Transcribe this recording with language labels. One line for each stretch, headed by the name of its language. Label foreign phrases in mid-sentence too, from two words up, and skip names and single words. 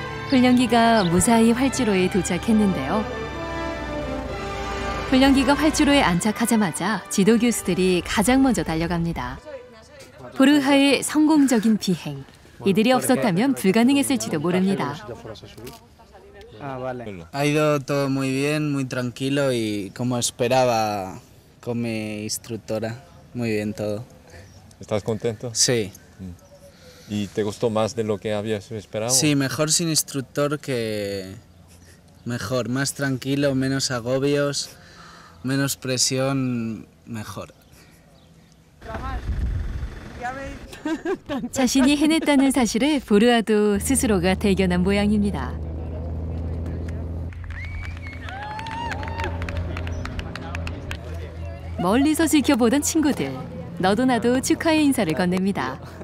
Korean: 훈련기가 무사히 활주로에 도착했는데요. 훈련기가 활주로에 안착하자마자 지도 교수들이 가장 먼저 달려갑니다. 보르하의 성공적인 비행. 이들이 없었다면 불가능했을지도 모릅니다.
Spanish: Ha ido todo muy bien, muy tranquilo y como esperaba con mi instructora. Muy bien todo. ¿Estás contento? Sí. ¿Y te gustó más de lo que habías esperado? Sí, mejor sin instructor que... Mejor, más tranquilo, menos agobios, menos presión, mejor.
Korean: 자신이 해냈다는 사실을 보르하도 스스로가 대견한 모양입니다. 멀리서 지켜보던 친구들, 너도 나도 축하의 인사를 건넵니다.